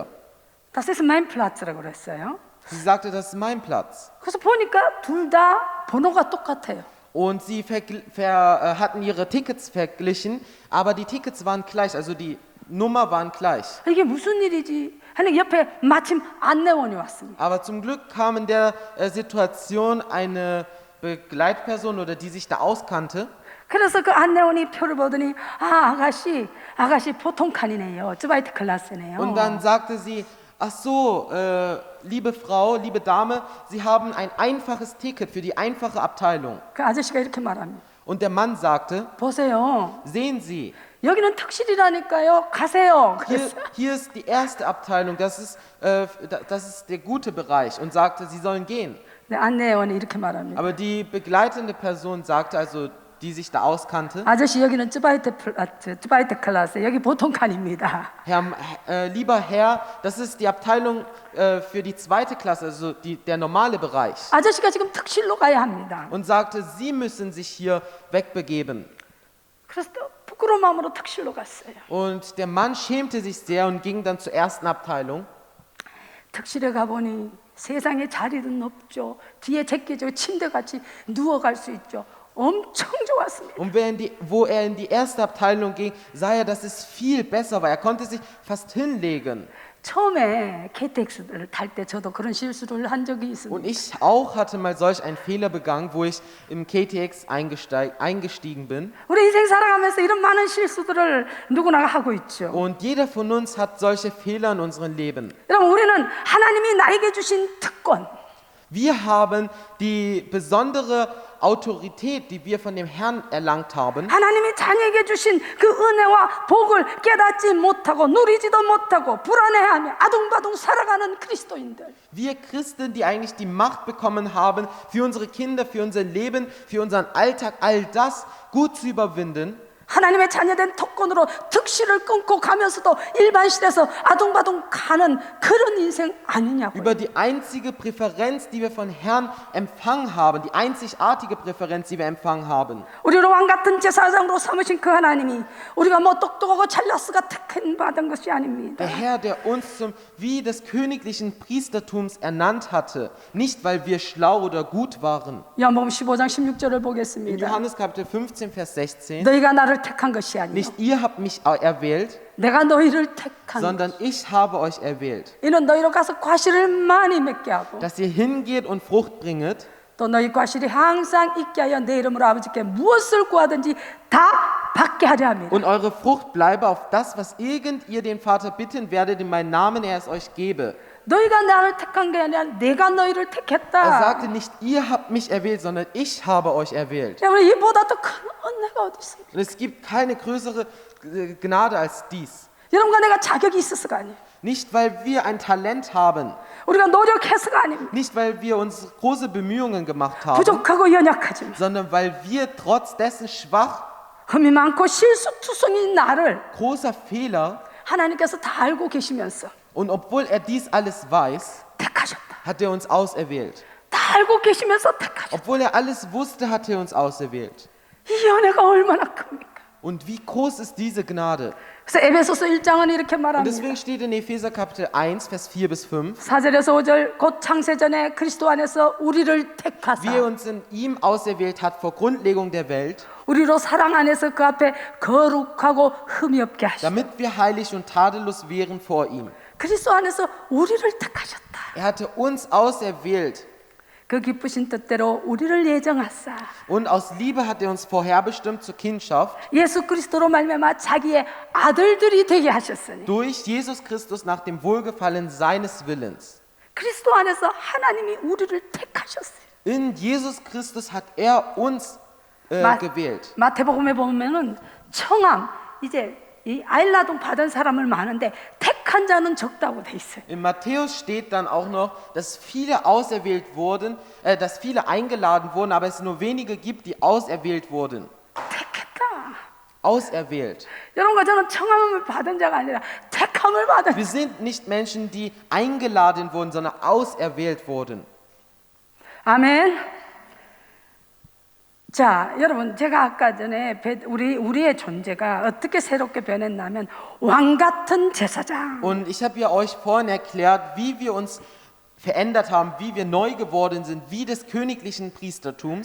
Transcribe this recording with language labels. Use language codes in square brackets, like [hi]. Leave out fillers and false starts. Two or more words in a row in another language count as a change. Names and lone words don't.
[de] Das ist mein Platz라고 그랬어요. Sie sagte, das ist mein Platz. [ko] 그래서 보니까 둘 다 번호가 똑같아요. [de] Und sie hatten ihre Tickets verglichen, aber die Tickets waren gleich, also die Nummer waren gleich. [ko] 이게 무슨 일이지? 하는 옆에 마침 안내원이 왔습니다. [de] Aber zum Glück kam in der Situation eine Begleitperson oder die sich da auskannte. [ko] 그래서 그 안내원이 표를 보더니 아가씨 보통 칸이네요. 쯔바이트 클래스네요. [de] Und dann sagte sie, ach so, liebe Frau, liebe Dame, Sie haben ein einfaches Ticket für die einfache Abteilung. [ko] 그 아저씨가 이렇게 말합니다. [de] Und der Mann sagte, [ko] 보세요. [de] sehen Sie, [ko] 여기는 특실이라니까요. 가세요. [de] hier ist die erste Abteilung, das ist der gute Bereich und sagte, Sie sollen gehen. [ko] 네, 안내원이 이렇게 말합니다. [de] Aber die begleitende Person sagte, also die sich da auskannte, [ko] 아저씨 여기는 쯔바이트 클래스 여기 보통 칸입니다. [de] lieber Herr, das ist die Abteilung für die zweite Klasse, also der normale Bereich. [ko] 아저씨가 지금 특실로 가야 합니다. [de] Und sagte, Sie müssen sich hier wegbegeben. [ko] 그래서 또 부끄러운 마음으로 특실로 갔어요. [de] Und der Mann schämte sich sehr und ging dann zur ersten Abteilung. [ko] 특실에 가보니 세상에 자리는 없죠. 뒤에 제껴져 침대같이 누워갈 수 있죠. 엄청 좋았습니다. [de] Und wo er in die erste Abteilung ging, sah er, dass es viel besser war. Er konnte sich fast hinlegen. [ko] 처음에 KTX를 탈 때 저도 그런 실수를 한 적이 있습니다. [de] Und ich auch hatte mal solch einen Fehler begangen, wo ich im KTX eingestiegen bin. [ko] 우리 인생 살아가면서 이런 많은 실수들을 누구나 하고 있죠. [de] Und jeder von uns hat solche Fehler in unserem Leben. [ko] 여러분 우리는 하나님이 나에게 주신 특권, [de] Wir haben die besondere Autorität, die wir von dem Herrn erlangt haben. [ko] 하나님이 자녀에게 주신 그 은혜와 복을 깨닫지 못하고 누리지도 못하고 불안해하며 아둥바둥 살아가는 그리스도인들. [de] Wir Christen, die eigentlich die Macht bekommen haben, für unsere Kinder, für unser Leben, für unseren Alltag, all das gut zu überwinden. [ko] 하나님의 자녀된 특권으로 특실을 끊고 가면서도 일반실에서 아둥바둥 가는 그런 인생 아니냐고요. [de] Über die einzige Präferenz, die wir von Herrn empfangen haben, die einzigartige Präferenz, die wir empfangen haben. [ko] 우리를 왕 같은 제사장으로 삼으신 그 하나님이 우리가 뭐 똑똑하고 찰나스가 택한 받은 것이 아닙니다. [de] Der Herr, der uns wie des königlichen Priestertums ernannt hatte, nicht weil wir schlau oder gut waren. [ko] 요한복음 15장 16절을 [de] In [ko] 보겠습니다. [de] Johannes Kapitel 15, Vers 16. [ko] 너희가 나를 나를 택한 것이 아니요 [de] Nicht ihr habt mich erwählt, [ko] 내가 너희를 택한 [de] sondern ich habe euch erwählt, [ko] 이는 너희로 가서 과실을 많이 맺게 하고 [de] dass ihr hingeht und Frucht bringet [ko] 또 너희 과실이 항상 있게 하여 내 이름으로 아버지께 무엇을 구하든지 다 받게 하려 합니다. [de] und eure Frucht bleibe auf das, was irgend ihr den Vater bitten werdet, in meinen Namen er es euch gebe. [ko] 너희가 나를 택한 게 아니라 내가 너희를 [de] Er [ko] 택했다. [de] sagte nicht, ihr habt mich erwählt, sondern ich habe euch erwählt. [ko] 여러분 이보다 더 큰 은혜가 어디 있습니까? [de] Und es gibt keine größere Gnade als dies. [ko] 여러분과 내가 자격이 있어서가 아니에요. [de] Nicht, weil wir ein Talent haben, [ko] 우리가 노력해서가 아닙니다. [de] nicht, weil wir uns große Bemühungen gemacht haben, [ko] 부족하고 연약하지만 [de] sondern weil wir trotz dessen schwach, [ko] 흠이 많고 실수투성인 나를 [de] großer Fehler, [ko] 하나님께서 다 알고 계시면서 [de] und obwohl er dies alles weiß, [ko] 택하셨다. [de] hat er uns auserwählt. [ko] 다 알고 계시면서 택하셨다. [de] Obwohl er alles wusste, hat er uns auserwählt. [ko] 이 은혜가 얼마나 큽니까? [de] Und wie groß ist diese Gnade? [ko] 그래서 에베소서 1장은 이렇게 [de] Und [ko] 말합니다. [de] deswegen steht in Epheser Kapitel 1, Vers 4 bis 5, [ko] 4절에서 5절 곧 창세전에 그리스도 안에서 우리를 택하사 [de] wie er uns in ihm auserwählt hat vor Grundlegung der Welt, [ko] 우리로 사랑 안에서 그 앞에 거룩하고 흠이 없게 하시고 [de] damit wir heilig und tadellos wären vor ihm. [ko] 그리스도 안에서 우리를 택하셨다. [de] Er hatte uns auserwählt [ko] 그 기쁘신 뜻대로 우리를 예정하사 [de] und aus Liebe hat er uns vorherbestimmt zur Kindschaft [ko] 예수 그리스도로 말미암아 자기의 아들들이 되게 하셨으니 [de] durch Jesus Christus nach dem Wohlgefallen seines Willens. [ko] 그리스도 안에서 하나님이 우리를 택하셨어요. [de] In Jesus Christus hat er uns gewählt. [ko] 마태복음에 보면은 청함 이제 이 아일라동 받은 사람을 많은데 택한 자는 적다고 돼 있어요. [de] In Matthäus steht dann auch noch, dass viele auserwählt wurden, dass viele eingeladen wurden, aber es nur wenige gibt, die auserwählt wurden. [ko] 택했다. [de] Auserwählt. [ko] 여러분과 저는 청함을 받은 자가 아니라 택함을 받은. [de] Wir sind nicht Menschen, die eingeladen wurden, sondern auserwählt wurden. [ko] 아멘. 자, 여러분 제가 아까 전에 우리의 존재가 어떻게 새롭게 변했냐면 왕 같은 제사장. [de] Und ich habe ja euch vorhin erklärt, wie wir uns verändert haben, wie wir neu geworden sind, wie des königlichen Priestertums.